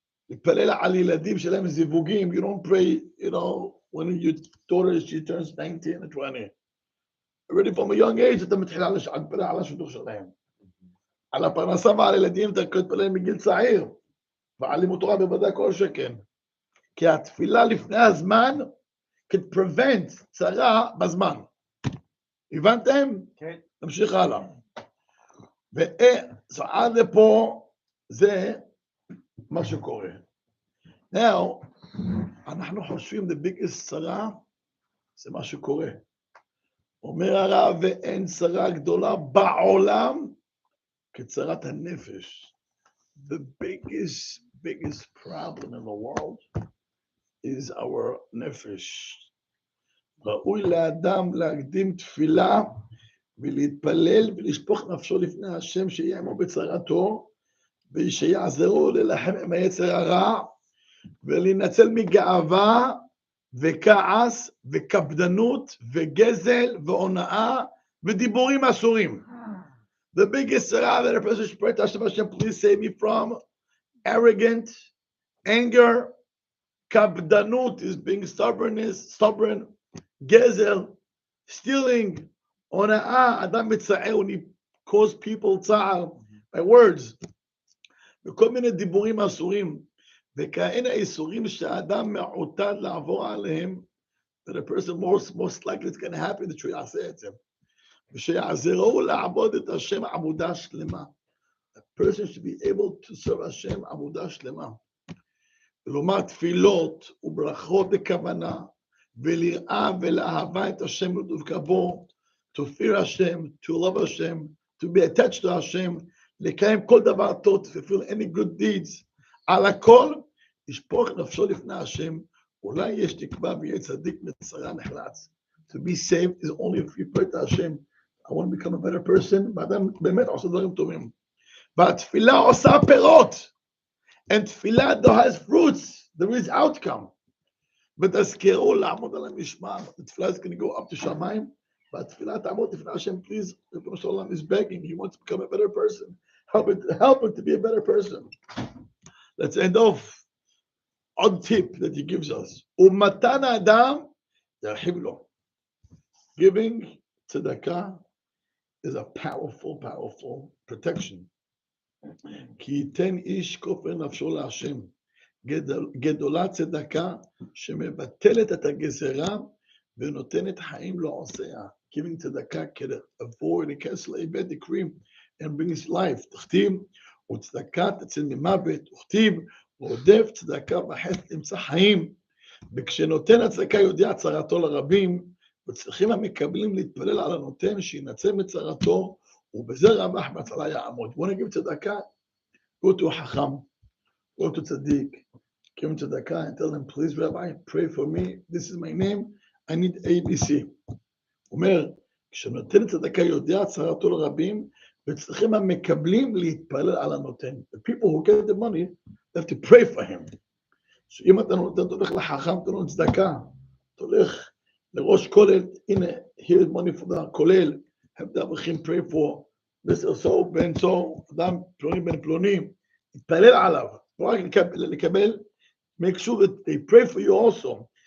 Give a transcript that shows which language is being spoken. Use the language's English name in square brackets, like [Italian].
[Hebrew] להתפלל על ילדים שלהם זיווגים, [English] you don't pray, when your daughter, she turns 19 or 20. Already from a young age, [Hebrew] אתה מתחיל להתפלל על השידוך שלהם. על הפרנסה ועל הילדים, אתה מתפלל מגיל צעיר. ועל לימוד תורה בוודאי כל שכן. כי התפילה לפני הזמן, [English] can prevent [Hebrew] צרה בזמן. הבנתם? כן. נמשיך הלאה. ועד לפה, זה מה שקורה. [English] Now, [Hebrew] אנחנו חושבים, [English] the biggest [Hebrew] צרה, זה מה שקורה. אומר הרב, ואין צרה גדולה בעולם, כצרת הנפש. [English] The biggest problem in the world is our נפש. [Hebrew] ראוי לאדם להקדים תפילה, ולהתפלל ולשפוך נפשו לפני השם שיהיה עמו בצרתו, ושיעזרו ללחם עם היצר הרע, ולהינצל מגאווה וכעס וקפדנות וגזל והונאה ודיבורים אסורים. [English] The biggest צרה that a person should pray to Hashem, please save me from arrogant, anger, קפדנות is being stubborn, [Hebrew] גזל, [English] stealing, [Hebrew] הונאה, אדם מצער, [English] when he cause people [Hebrew] צער [English] by words, [Hebrew] וכל מיני דיבורים אסורים, וכאלה איסורים שהאדם מעוטד לעבור עליהם, [English] that a person most likely it's going to happen that [Hebrew] הוא יעשה את זה, ושיעזרו לעבוד את השם עבודה שלמה. [English] A person should be able to serve השם עבודה שלמה. [Hebrew] ולומר תפילות וברכות בכוונה, ולראה ולאהבה את השם ולדבקה בו, [English] to fear השם, to love השם, to be attached to השם, [Hebrew] לקיים כל דבר טוב, [English] to fulfill any good deeds, [Hebrew] על הכל, לשפוך נפשו לפני השם, אולי יש תקווה ויהיה צדיק מצרה נחלץ. [English] To be saved is only if you pray to השם, I want to become a better person, [Hebrew] ואדם באמת עושה דברים טובים. והתפילה עושה פירות, [English] and תפילה has fruits, there is outcome. [Hebrew] ותזכרו לעמוד על המשמר, [English] התפילה is going to go up to שמיים, [Hebrew] והתפילה תעמוד לפני השם, [English] please, ריבונו של עולם is begging, he wants to become a better person. Help him to be a better person. Let's end off. Odd tip that he gives us. [Hebrew] ומתן האדם ירחיב לו. [English] Giving tzedakah is a powerful protection. [Hebrew] כי ייתן איש כופר נפשו להשם. גדולה צדקה שמבטלת את הגזרה ונותנת חיים לעושיה. [English] Giving tzedakah can avoid and cancel a bad decree and brings life. [Hebrew] תכתיב, וצדקה תצל ממוות, וכתיב, רודף צדקה בחסד ימצא חיים. וכשנותן הצדקה יודע צרתו לרבים, וצריכים המקבלים להתפלל על הנותן שינצל מצרתו, ובזה רבח מצלה יעמוד. בוא נגיד צדקה, [English] go to a חכם, go to צדיק, give him צדקה and tell him, please Rabbi, pray for me, this is my name, I need ABC. [Hebrew] אומר, כשנותן צדקה יודע צרתו לרבים, וצריכים המקבלים להתפלל על הנותן. [English] The people who get the money, they have to pray for him. [Hebrew] So אם אתה נותן, אתה הולך לחכם, אתה נותן צדקה, אתה הולך לראש כולל, הנה, [English] here is money for the כולל, have the אברכים pray for this or so, [Hebrew] בן so, אדם פלוני בן פלוני, להתפלל עליו, לא רק לקבל, [English] make sure that they pray for you also.